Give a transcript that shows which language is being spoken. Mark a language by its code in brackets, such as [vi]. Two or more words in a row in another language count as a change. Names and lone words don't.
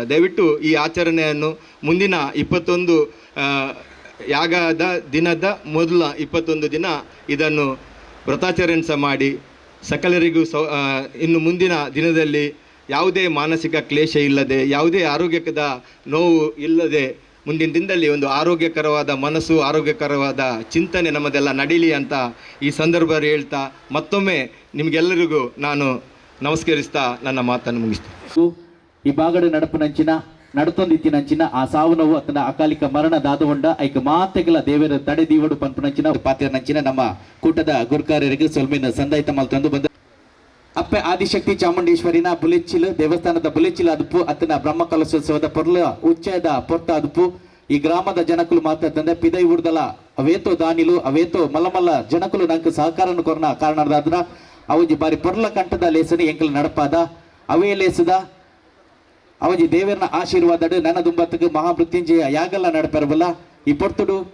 [kn] ದಯವಿಟ್ಟು ಈ ಆಚರಣೆಯನ್ನು ಮುಂದಿನ 21 ಯಾಗದ ದಿನದ ಮೊದಲ 21 ದಿನ ಇದನ್ನು ವ್ರತಾಚರಣೆ ಸಹ ಮಾಡಿ ಸಕಲರಿಗೂ ಇನ್ನು ಮುಂದಿನ ದಿನದಲ್ಲಿ ಯಾವುದೇ ಮಾನಸಿಕ ಕ್ಲೇಶ ಇಲ್ಲದೆ, ಯಾವುದೇ ಆರೋಗ್ಯದ ನೋವು ಇಲ್ಲದೆ ಮುಂದಿನ ದಿನದಲ್ಲಿ ಒಂದು ಆರೋಗ್ಯಕರವಾದ ಮನಸ್ಸು, ಆರೋಗ್ಯಕರವಾದ ಚಿಂತನೆ ನಮ್ಮದೆಲ್ಲ ನಡೀಲಿ ಅಂತ ಈ ಸಂದರ್ಭದಲ್ಲಿ ಹೇಳ್ತಾ ಮತ್ತೊಮ್ಮೆ ನಿಮಗೆಲ್ಲರಿಗೂ ನಾನು ನಮಸ್ಕರಿಸ್ತಾ ನನ್ನ ಮಾತನ್ನು ಮುಗಿಸ್ತೇನೆ. [tcy] ಈ ಬಾಗಡ ನಡಪನಂಚಿನ ನಡತೊಂದಿತ್ತಿನಂಚಿನ ಆ ಸಾವು ನೋವು ಅತನ ಅಕಾಲಿಕ ಮರಣ ದಾದಗೊಂಡ ಐಕ ಮಾತೆಗಳ ದೇವರ ತಡೆದೀವಡು ಪಂಪನಂಚಿನ ಪಾತ್ರೆನಂಚಿನ ನಮ್ಮ ಕೂಟದ ಗುರುಕಾರ್ಯರಿಗೆ ಸೊಲ್ಮಿನ ಸಂದಾಯಿತ ಮಲ್ತಂದು ಬಂದ ಅಪ್ಪೆ ಆದಿಶಕ್ತಿ ಚಾಮುಂಡೇಶ್ವರಿನ ಬುಲೆಚ್ಚಿಲು ದೇವಸ್ಥಾನದ ಬುಲೆಚ್ಚಿಲು ಅದುಪು ಅತನ ಬ್ರಹ್ಮ ಕಲಶೋತ್ಸವದ ಪೊರ್ಲ ಉಚ್ಚಯದ ಪೊರ್ತ ಅದುಪು ಈ ಗ್ರಾಮದ ಜನಕುಲು ಮಾತಾಡ್ತಂದೆ ಪಿದೈ ಉಡ್ದಲ ಅವೇತೋ ದಾನಿಲು ಅವೇತೋ ಮಲ್ಲಮಲ್ಲ ಜನಕುಲು ನಂಗೆ ಸಹಕಾರನ ಕೊರನ ಕಾರಣದಾದ್ರ ಅವಜಿ ಬಾರಿ ಪೊರ್ಲ ಕಂಠದ ಲೇಸನಿ ಎಂಕಲ್ ನಡಪಾದ ಅವೇ ಲೇಸದ ಅವಜಿ ದೇವರನ ಆಶೀರ್ವಾದಡು ನನ್ನ ದುಂಬತ್ತಗೆ ಮಹಾಮೃತ್ಯುಂಜಯ ಯಾಗಲ್ಲ ನಡಪೆರಬಲ್ಲ ಈ ಪೊರ್ತುಡು